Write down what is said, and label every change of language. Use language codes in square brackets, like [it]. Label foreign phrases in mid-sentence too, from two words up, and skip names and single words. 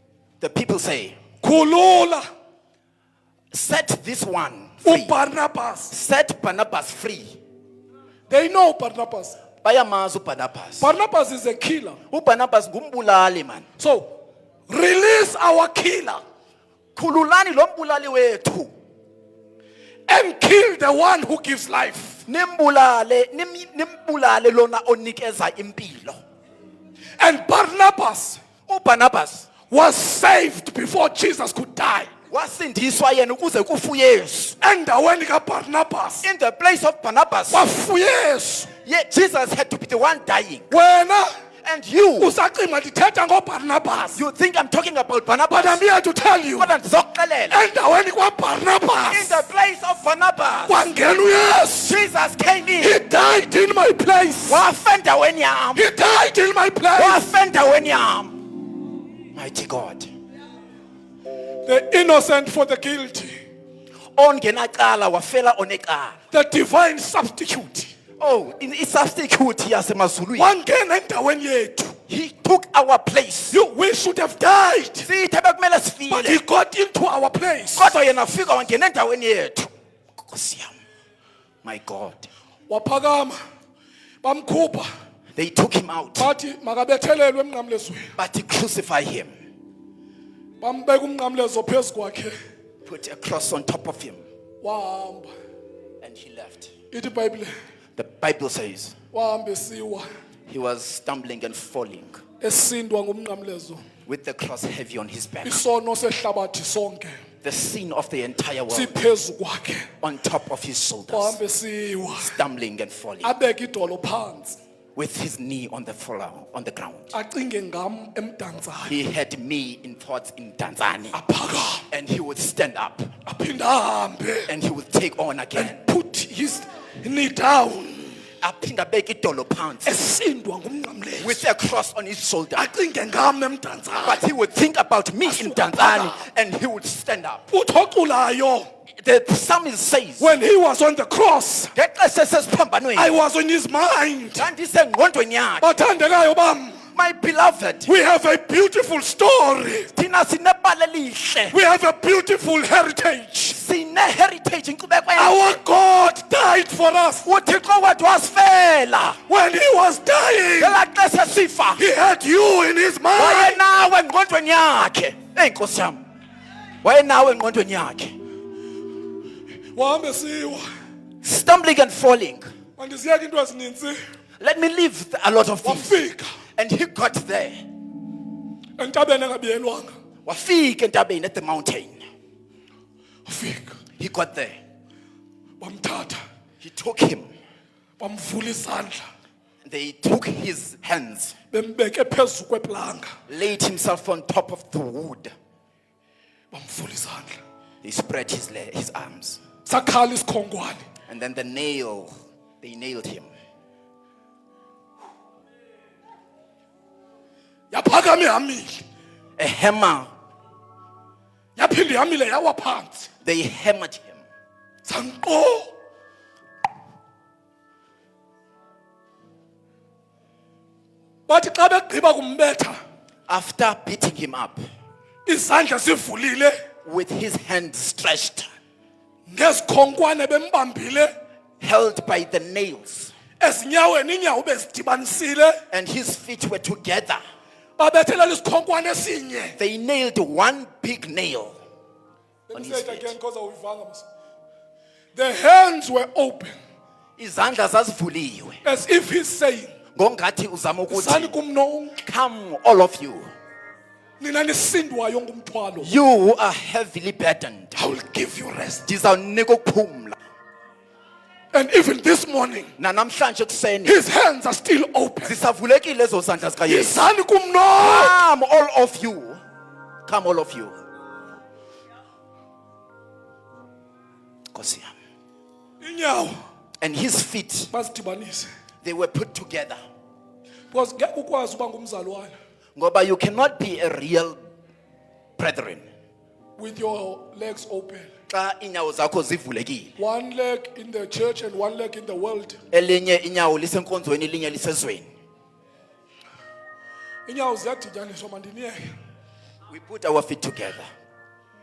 [en] The people say, [xh] khulula [en] Set this one free. [xh] uBarnabas. [en] Set Barnabas free. They know Barnabas. [xh] Bayamazi uBarnabas. [en] Barnabas is a killer. [xh] uBarnabas ngumbulali man. [en] So, release our killer [xh] Khululani lo mbulali wethu. [en] and kill the one who gives life. [xh] Nimbulale lona onikeza impilo. [en] And Barnabas [xh] uBarnabas [en] was saved before Jesus could die. [xh] wasindiswa yena ukuze kufe uYesu. Endaweni kaBarnabas [en] In the place of Barnabas, [xh] wafa uYesu. [en] Jesus had to be the one dying. [xh] Wena [en] And you [xh] usacima ndithetha ngoBarnabas. [en] think I'm talking about But Barnabas. I'm here to tell you. [xh] Kodwa ndizokuxelela. Endaweni [en] In [xh] kwaBarnabas [en] the place of Barnabas, [xh] kwangena uYesu. [en] Jesus came in. He died in my place. [xh] Wafa endaweni yami. [en] He died in my place. [xh] Wafa endaweni yami. [en] Mighty God. The innocent for the guilty. [xh] Ongenacala wafela onecala. [en] The divine substitute. Oh, in substitute yasemazulwini. [xh] Wangena endaweni yethu. [en] He took our place. We should have died. [xh] Sithe bekumele [en] But he [xh] sifile. [en] got into our place. [xh] Kodwa yena fika wangena endaweni yethu. Nkosi yami. [en] My God. [xh] Waphakama. Bamkhupha. [en] They took him out, [xh] Bathi makabethelelwe emnqamlezweni. [en] but he crucified him. [xh] Bambeka umnqamlezo phezu kwakhe. [en] Put a cross on top of him, [xh] Wahamba. [en] and he left. [xh] Ithi iBhayibhile [en] The Bible says [xh] wahamba esiwa [en] he was stumbling and falling [xh] esindwa ngumnqamlezo. [en] with the cross heavy on his back. [xh] Isono sehlabathi sonke [en] The sin of the entire world [xh] siphezu kwakhe. [en] on top of his shoulders, [xh] Wahamba esiwa. [en] stumbling and falling [xh] Abeka idolo phansi. [en] with his knee on the floor, on the ground. [xh] Acinge ngam emdantsane. [en] He had me in thoughts in Tanzania, [xh] Aphakama. [en] and he would stand up [xh] Aphinda ahambe. [en] and he would take on again. Put his knee down. [xh] Aphinda abeke idolo phansi Esindwa ngumnqamlezo. [en] with a cross on his shoulder. [xh] Acinge ngam emdantsane. [en] But he would think about me in Tanzania and he would stand up. [xh] Uthoculayo. [en] The psalmist says, When he was on the cross, [xh] ngexesha esesiphambanweni, [en] I was in his mind. [xh] ndandisengqondweni yakhe. Bathandekayo bam, [en] My beloved, we have a beautiful story. [xh] thina sinebali elihle, [en] We have a beautiful heritage. [xh] sine-heritage, inkcubeko entle. [en] Our God died for us. [xh] uThixo wethu wasifela. [en] When he was dying, [xh] ngelaa xesha sifa, [en] he had you in his mind. [xh] wayenawe engqondweni yakhe. Eyi Nkosi yami, wayenawe engqondweni yakhe. Wahamba esiwa. [en] Stumbling and falling. [xh] Mandiziyeka into ezininzi. [en] Let me leave a lot of things. [xh] Wafika [en] And he got there. [xh] entabeni engabiyelwanga. Wafika entabeni [en] at the mountain. [xh] Wafika. [en] He got there. [xh] Bamthatha. [en] He took him. [xh] Bamvula izandla. [en] They took his hands, [xh] Bembeke phezu kweplanga. [en] laid himself on top of the wood. [xh] Bamvula izandla. [en] They spread his arms. [xh] Sakhala isikhongwane. [en] And then they nailed him. [xh] Yaphakama ihamile. [en] A hammer, [xh] Yaphinda ihamile yawa phansi. [en] they hammered him. [xh] Sanqo. Bathi xa begqiba kumbetha, [en] After beating him up, [xh] izandla sivulile, [en] with his hands stretched, [xh] ngezikhonkwane bembambile, [en] held by the nails, [xh] ezinyaweni inyawo bezidibanisile, [en] and his feet were together. [xh] babethelela isikhonkwane esinye. [en] They nailed one big nail on Let me his say it feet. again because [xh] awuyivanga mos. [en] The hands were open, [xh] Izandla zazivuliwe. [en] as if he's saying, [xh] Ngongathi uzama "Zani ukuthi, kum nonke, [en] come all of you. [xh] nina nisindwayo ngumthwalo. [en] You who are heavily burdened. I will give you rest." [xh] Ndizawunika ukuphumla. [en] And even this morning, [xh] Nanamhlanje kuseni [en] his hands are still open. [xh] zisavulekile ezo zandla zikaYesu. Zani kum nonke. [en] Come all of you. Come all of you. [xh] Nkosi yami. Inyawo [en] And his feet, [xh] bazidibanise. [en] they were put together. [xh] Because ngeke ukwazi uba ngumzalwane [en] Ngoba you cannot be a real brethren with your legs open. [xh] xa inyawo zakho zivulekile. [en] One leg in the church and one leg in the world. [xh] Elinye inyawo lisenkonzweni, elinye lisezweni. Inyawo ziyadityaniswa mandiniyeke. [en] We put our feet together.